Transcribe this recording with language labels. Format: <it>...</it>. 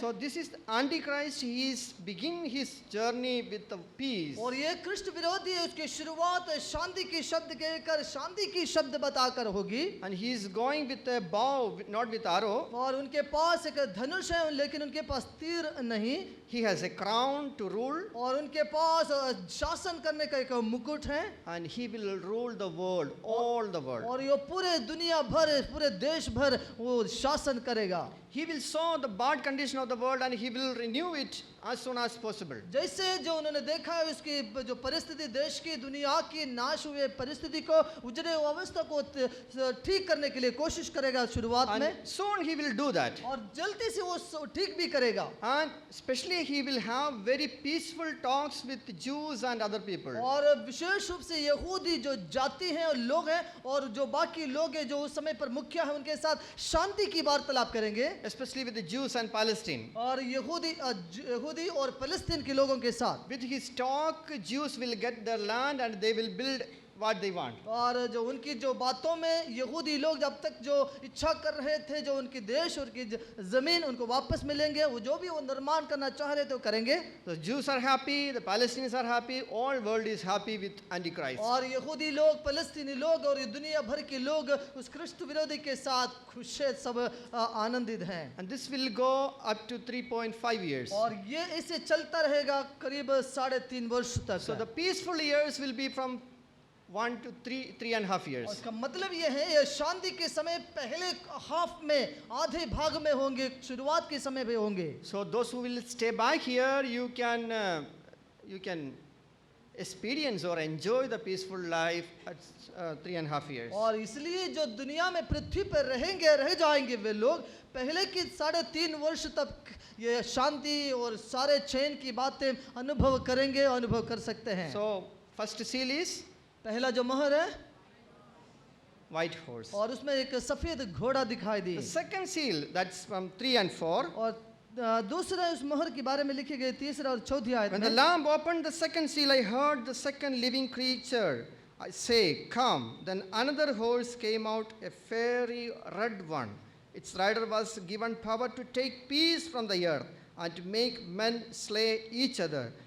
<en>So this is the Antichrist. He is beginning his journey with the peace.</en> <hi>और ये कृष्ण विरोधी है, उसकी शुरुआत शांति की शब्द कहकर, शांति की शब्द बताकर होगी।</hi> <en>And he is going with a bow, not with arrow.</en> <hi>और उनके पास एक धनुष है, लेकिन उनके पास तीर नहीं।</hi> <en>He has a crown to rule.</en> <hi>और उनके पास शासन करने का एक मुकुट है।</hi> <en>And he will rule the world, all the world.</en> <hi>और ये पूरे दुनिया भर, पूरे देश भर वो शासन करेगा।</hi> <en>He will show the bad condition of the world, and he will renew it as soon as possible.</en> <hi>जैसे जो उन्होंने देखा है उसकी जो परिस्थिति देश की दुनिया की नाश हुए परिस्थिति को उजड़े हुए अवस्था को ठीक करने के लिए कोशिश करेगा शुरुआत</hi> <en>And</en> <hi>में,</hi> <en>soon he will do that.</en> <hi>और जल्दी से वो ठीक भी करेगा।</hi> <en>And especially he will have very peaceful talks with Jews and other people.</en> <hi>और विशेष रूप से यहूदी जो जाति हैं और लोग हैं और जो बाकी लोग हैं जो उस समय पर मुखिया है उनके साथ शांति की वार्तालाप करेंगे,</hi> <en>Especially with the Jews and Palestine.</en> <hi>और यहूदी और फलस्तीन के लोगों के साथ।</hi> <en>With his talk, Jews will get their land and they will build what they want.</en> <hi>और जो उनकी जो बातों में यहूदी लोग जब तक जो इच्छा कर रहे थे जो उनकी देश और की जमीन उनको वापस मिलेंगे, वो जो भी वो निर्माण करना चाह रहे थे वो करेंगे।</hi> <en>The Jews are happy, the Palestinians are happy, all world is happy with Antichrist.</en> <hi>और यहूदी लोग, फलस्तीनी लोग और ये दुनिया भर के लोग उस ख्रिस्त विरोधी के साथ खुश हैं, सब आनंदित हैं।</hi> <en>And this will go up to 3.5 years.</en> <hi>और ये ऐसे चलता रहेगा करीब 3.5 वर्ष तक।</hi> <en>So the peaceful years will be from 1 to 3.5 years.</en> <hi>और इसका मतलब ये है ये शांति के समय पहले हाफ में आधे भाग में होंगे, शुरुआत के समय में होंगे।</hi> <en>So those who will stay back here, you can experience or enjoy the peaceful life at 3.5 years.</en> <hi>और इसलिए जो दुनिया में पृथ्वी पर रह जाएंगे वे लोग पहले की 3.5 वर्ष तक ये शांति और सारे चैन की बातें अनुभव कर सकते हैं।</hi> <en>So first seal is</en> <hi>पहला जो मोहर है</hi> <en>white horse.</en> <hi>और उसमें एक सफेद घोड़ा दिखाई दी।</hi> <en>The second seal, that's from 3 and 4.</en> <hi>और दूसरा उस मोहर के बारे में लिखी गई 3रा और 4थी आयत</hi> <en>When the</en> <hi>में,</hi> <en>Lamb opened the second seal, I heard the second living creature say, "Come." Then another horse came out, a fiery red one. Its rider was given power to take peace from the earth and to make men slay each other.</en>